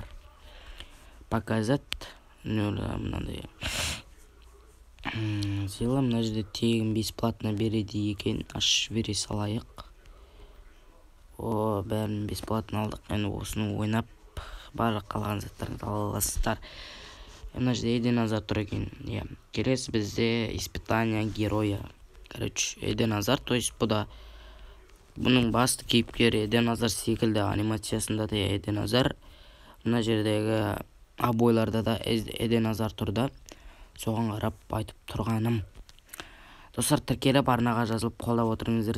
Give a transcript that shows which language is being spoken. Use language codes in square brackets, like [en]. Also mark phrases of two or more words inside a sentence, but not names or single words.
[kk] Показать мынандай сыйлы, мына жерде тегін бесплатно береді екен. Ашып бере салайық. Бәрін бесплатно алдық. Енді осыны ойнап барлық қалған заттарды ала аласыздар. Мына жерде Эден Азар тұр екен. Келесі бізде [ru] испытание героя. [kk] Короче, Эден Азар, [ru] то есть [kk] бұның басты кейіпкері Эден Азар секілді, анимациясында да Эден Азар. Мына жердегі обойларда да Эден Азар тұрды. Соған қарап айтып тұрғаным. Достар, тіркеліп арнаға жазылып қолдап отырыңыздар.